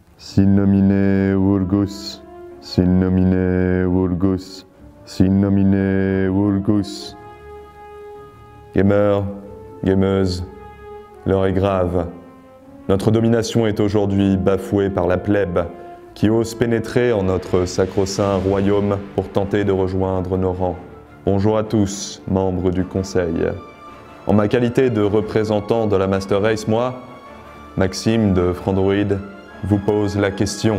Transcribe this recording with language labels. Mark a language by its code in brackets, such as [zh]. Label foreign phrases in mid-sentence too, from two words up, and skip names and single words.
[la] Sin nomine Vulgus, sin nomine Vulgus, sin nomine Vulgus. [fr] Gamers, gameuses, l'heure est grave. Notre domination est aujourd'hui bafouée par la plèbe qui ose pénétrer en notre sacro-saint royaume pour tenter de rejoindre nos rangs. Bonjour à tous, membres du Conseil. En ma qualité de représentant de la [en] Master Race, [fr] moi, Maxime de Frandroid, vous pose la question.